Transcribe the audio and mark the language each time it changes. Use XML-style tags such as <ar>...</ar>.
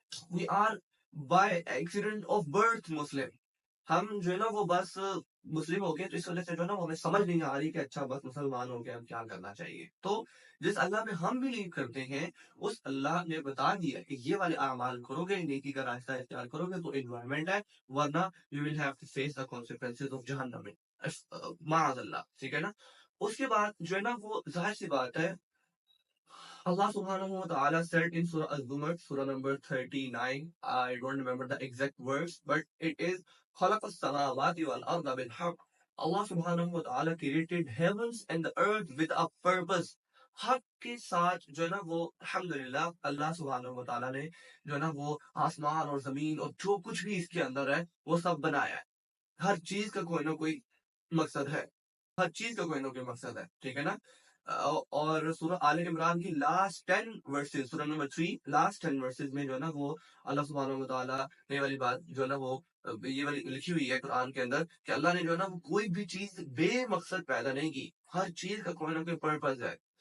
<en>We are by accident of birth Muslim.</en> <ur>ہم جو ہے نا وہ بس مسلم ہو گئے، تو اس وجہ سے جو ہے نا وہ ہمیں سمجھ نہیں آ رہی کہ اچھا بس مسلمان ہو گئے، ہم کیا کرنا چاہیے. تو جس اللہ میں ہم بلیو کرتے ہیں اس اللہ نے بتا دیا کہ یہ والے اعمال کرو گے، نیکی کا راستہ اختیار کرو گے تو انوائرمنٹ ہے، ورنہ</ur> <en>You will have to face the consequences of جہنم.</en> <ur>معاذ اللہ. ٹھیک ہے نا. اس کے بعد جو ہے نا وہ ظاہر سی بات ہے،</ur> <en>Allah subhanahu wa ta'ala said in Surah Al-Zumar, Surah number 39, I don't remember the exact words, but it is</en> <ar>خَلَقَ السَّمَاوَاتِ وَالْأَرْضَ بِالْحَقِّ.</ar> <en>Allah subhanahu wa ta'ala created heavens and the earth with a purpose.</en> <ur>حق کے ساتھ جو ہے نا وہ الحمدللہ اللہ سبحانہ و تعالیٰ نے جو ہے نا وہ آسمان اور زمین اور جو کچھ بھی اس کے اندر ہے وہ سب بنایا ہے. ہر چیز کا کوئی نہ کوئی مقصد ہے، ہر چیز کا کوئی نہ کوئی مقصد ہے. ٹھیک ہے نا. اور سورہ آل عمران کی لاسٹ 10 ورسز، سورہ نمبر 3 لاسٹ 10 ورسز میں جو ہے نا وہ اللہ سبحانہ و تعالیٰ نے والی بات جو ہے نا وہ یہ والی لکھی ہوئی ہے قرآن کے اندر کہ اللہ نے جو ہے نا وہ کوئی بھی چیز بے مقصد پیدا نہیں کی، ہر چیز کا کوئی نہ کوئی پرپز ہے.</ur>